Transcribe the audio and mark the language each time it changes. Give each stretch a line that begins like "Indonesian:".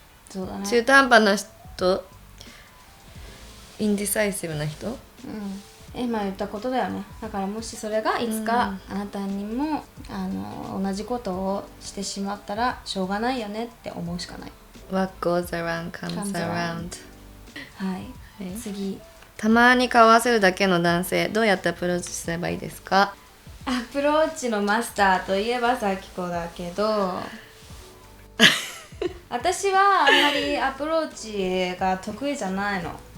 Japanese: そうだね。中途半端な人、インディサイシブな人、今言ったことだよね。だからもしそれがいつかあなたにも同じことをしてしまったらしょうがないよねって思うしかない。
English: What goes around comes around。
Japanese: はい、次。たまに顔合わせるだけの男性、どうやってアプローチすればいいですか？アプローチのマスターといえばさきこだけど私はあんまりアプローチが得意じゃないの。